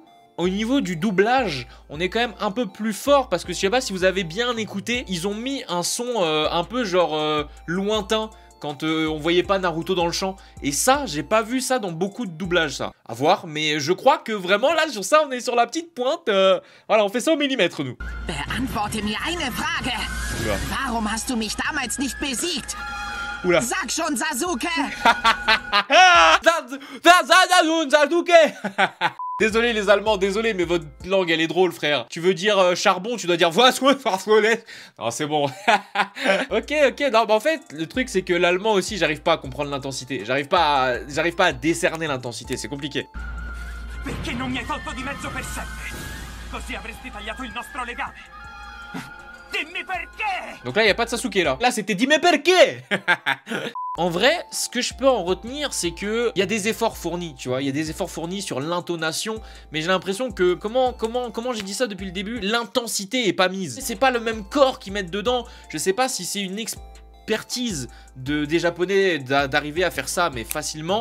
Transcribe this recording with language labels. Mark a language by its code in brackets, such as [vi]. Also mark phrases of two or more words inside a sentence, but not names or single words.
[fr] Au niveau du doublage, on est quand même un peu plus fort parce que je sais pas si vous avez bien écouté, ils ont mis un son un peu genre lointain quand on voyait pas Naruto dans le champ. Et ça, j'ai pas vu ça dans beaucoup de doublages, ça. À voir, mais je crois que vraiment là, sur ça, on est sur la petite pointe. Voilà, on fait ça au millimètre, nous. [de] Beantworte mir eine Frage. [fr] Oula. [de] Warum hast du mich damals nicht besiegt? [fr] Oula. [de] Sag schon, Sasuke! Sasuke. [fr] Désolé les Allemands, désolé, mais votre langue elle est drôle, frère. Tu veux dire charbon, tu dois dire non, c'est bon. Ok, non, mais en fait, le truc c'est que l'allemand aussi, j'arrive pas à comprendre l'intensité. J'arrive pas à décerner l'intensité, c'est compliqué. [it] Perché non mi hai tolto di mezzo per sempre? Così avresti tagliato il nostro legame. Dimmi perché! [fr] Donc là, il n'y a pas de Sasuke, là. Là, c'était [it] Dime perché. [fr] En vrai, ce que je peux en retenir, c'est que il y a des efforts fournis, tu vois. Il y a des efforts fournis sur l'intonation, mais j'ai l'impression que, comment j'ai dit ça depuis le début, l'intensité est pas mise. C'est pas le même corps qu'ils mettent dedans. Je sais pas si c'est une expertise des Japonais d'arriver à faire ça, mais facilement.